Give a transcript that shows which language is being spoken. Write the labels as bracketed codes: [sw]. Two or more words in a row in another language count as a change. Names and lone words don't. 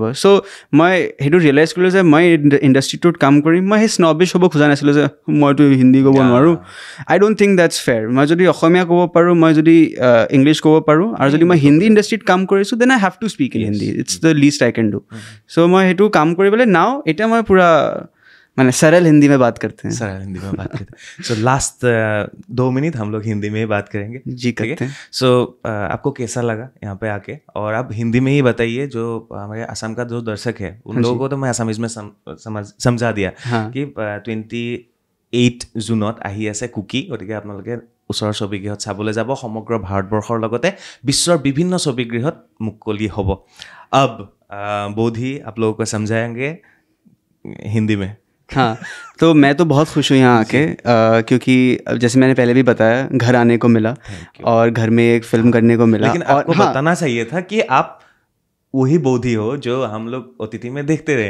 [as] চ' মই সেইটো ৰিয়েলাইজ কৰিলোঁ যে মই ইণ্ডাষ্ট্ৰিটোত কাম কৰিম, মই সেই স্নবিছ হ'ব খোজা নাছিলোঁ যে মইতো হিন্দী ক'ব নোৱাৰোঁ। [en] I don't think that's fair. [as] মই যদি অসমীয়া ক'ব পাৰোঁ, মই যদি ইংলিছ ক'ব পাৰোঁ, আৰু যদি মই হিন্দী ইণ্ডাষ্ট্ৰিত কাম কৰিছোঁ, [en] then I have to speak in Hindi. it's the least I can do. [as] চ' মই সেইটো কাম কৰিবলৈ নাও এতিয়া মই পূৰা [hi] मैंने सरल हिंदी में बात करते हैं। सरल हिंदी में बात करते हैं। सो लास्ट 2 मिनट हम लोग हिंदी में ही बात करेंगे। जी करते हैं। सो आपको कैसा लगा यहाँ पे आके, और आप हिंदी में ही बताइए, जो हमारे असम का जो दर्शक है उन लोगों को तो मैं असमीज में समझा दिया कि [as] 28 জুনত আহি আছে কুকি, গতিকে আপোনালোকে ওচৰৰ ছবিগৃহত চাবলৈ যাব। সমগ্ৰ ভাৰতবৰ্ষৰ লগতে বিশ্বৰ বিভিন্ন ছবিগৃহত মুকলি হ'ব। [hi] अब बोधी आप लोगों को समझाएंगे हिंदी में। हाँ, तो मैं तो बहुत खुश हूँ यहाँ आके, क्योंकि जैसे मैंने पहले भी बताया, घर आने को मिला और घर में एक फिल्म करने को मिला। लेकिन आपको बताना चाहिए था कि आप वही बोधी हो जो हम लोग OTT में देखते रहे।